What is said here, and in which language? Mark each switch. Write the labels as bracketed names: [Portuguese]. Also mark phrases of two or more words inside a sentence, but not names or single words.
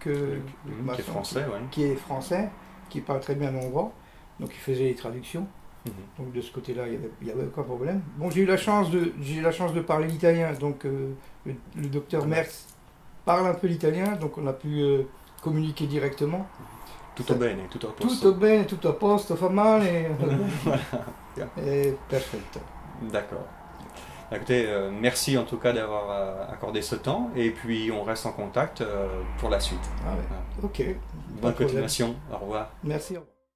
[French] qui est français, ouais. qui est français, qui parle très bien hongrois, donc il faisait les traductions. Donc de ce côté-là, il n'y avait aucun problème. Bon, j'ai eu la chance de parler l'italien, donc le docteur Merckx parle un peu l'italien, donc on a pu communiquer directement. [Italian] Tutto bene, tutto a posto. Tutto bene, tutto a posto, fa male. [French] Et perfetto. D'accord. Écoutez, merci en tout cas d'avoir accordé ce temps, et puis on reste en contact pour la suite. Ah ouais. Voilà. Ok. Bonne continuation, au revoir. Merci. Au revoir.